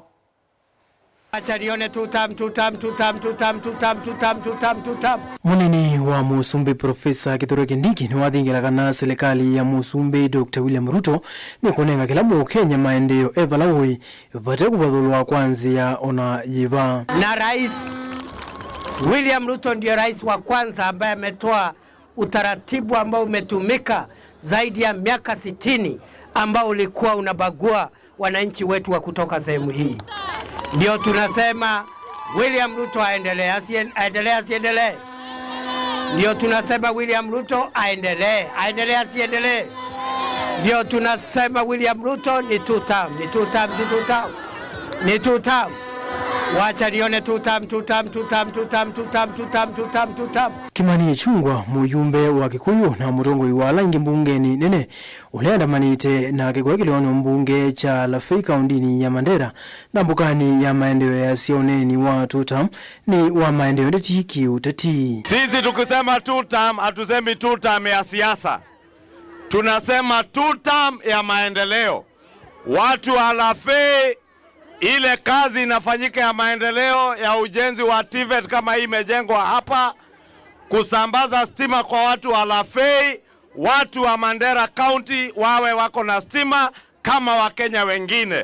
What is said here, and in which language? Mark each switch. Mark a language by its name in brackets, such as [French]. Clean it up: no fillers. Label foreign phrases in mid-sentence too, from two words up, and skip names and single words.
[Kamba] Acharione tutam. Munini wa Musumbi Profesa Kithure Kindiki ni wathingiraga na serikali ya Musumbi Dr. William Ruto ni kunenga kila Mukenya maendeleo evalawi vate kuvathulwa kwanzia ona yiva. [Swahili] Na Rais William Ruto ndio rais wa kwanza ambaye ametoa utaratibu ambao umetumika zaidi ya miaka 60 ambao ulikuwa unabagua wananchi wetu wa kutoka sehemu hii. Ndio tunasema William Ruto aendelee asiendelee. Ndio tunasema William Ruto aendelee asiendelee. Ndio tunasema William Ruto ni [English] two term. [Swahili] Wacha nione [English] two term. [Kamba] Kimani Ichung'wah muyumbe wa Kikuyu na mutongoi wa Langi mbungeni nene uliandamanite na kikwekeleano mbunge cha Lafey County ya Mandera na mbukani ya maendeleo ya sioneni wa [English] two term [Kamba] ni wa maendeleo ndeti kiuteti. [Swahili] Sisi tukisema [English] two term [Swahili] hatusemi [English] two term [Swahili] ya siasa, tunasema [English] two term [Swahili] ya maendeleo. Watu wa Lafey, ile kazi inafanyika ya maendeleo ya ujenzi wa TVET kama hii imejengwa hapa, kusambaza stima kwa watu wa Lafey, watu wa Mandera County wawe wako na stima kama Wakenya wengine.